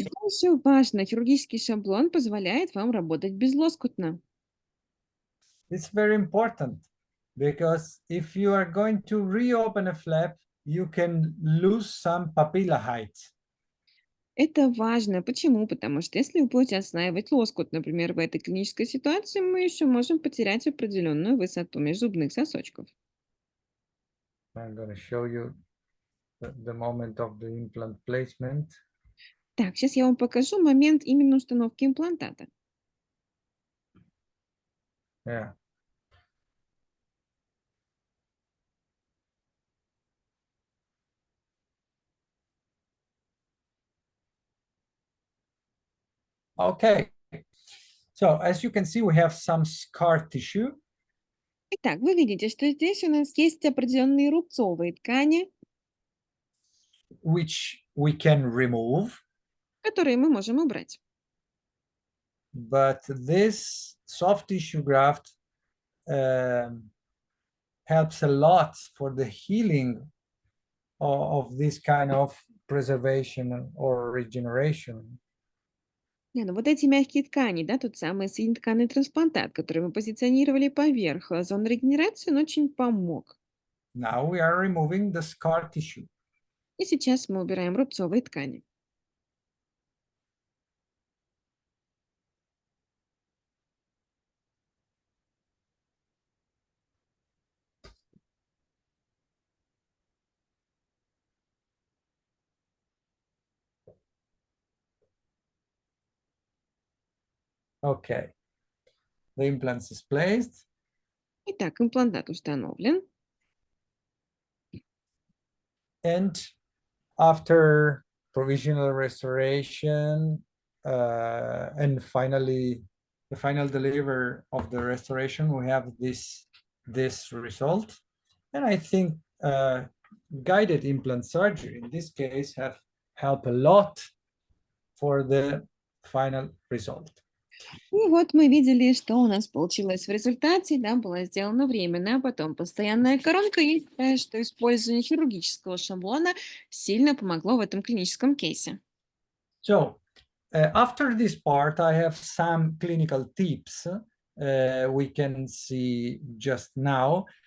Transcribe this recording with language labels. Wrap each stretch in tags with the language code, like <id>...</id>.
<ru>что еще важно, хирургический шаблон позволяет вам работать безлоскутно.</ru> <en>It's very important because if you are going to reopen a flap, you can lose some papilla height.</en> <ru>Это важно. Почему? Потому что если вы будете отслаивать лоскут, например, в этой клинической ситуации, мы еще можем потерять определенную высоту межзубных сосочков.</ru> <en>I'm going to show you the moment of the implant placement.</en> <ru>Так, сейчас я вам покажу момент именно установки имплантата.</ru> <en>Yeah. Okay. So as you can see, we have some scar tissue.</en> <ru>Итак, вы видите, что здесь у нас есть определенные рубцовые ткани,</ru> <en>Which we can remove,</en> <ru>которые мы можем убрать.</ru> <en>but this soft tissue graft helps a lot for the healing of this kind of preservation or regeneration.</en> <ru>Не, ну вот эти мягкие ткани, да, тот самый соединительный трансплантат, который мы позиционировали поверх зоны регенерации, он очень помог.</ru> <en>Now we are removing the scar tissue.</en> <ru>И сейчас мы убираем рубцовые ткани.</ru> <en>Okay. The implant is placed.</en> <ru>Итак, имплантат установлен.</ru> <en>And after provisional restoration and finally the final delivery of the restoration, we have this result. And I think guided implant surgery in this case have helped a lot for the final result.</en> <ru>И вот мы видели, что у нас получилось в результате. Да, была сделана временная, а потом постоянная коронка. И считаю, что использование хирургического шаблона сильно помогло в этом клиническом кейсе.</ru> <en>So after this part, I have some clinical tips we can see just now.</en>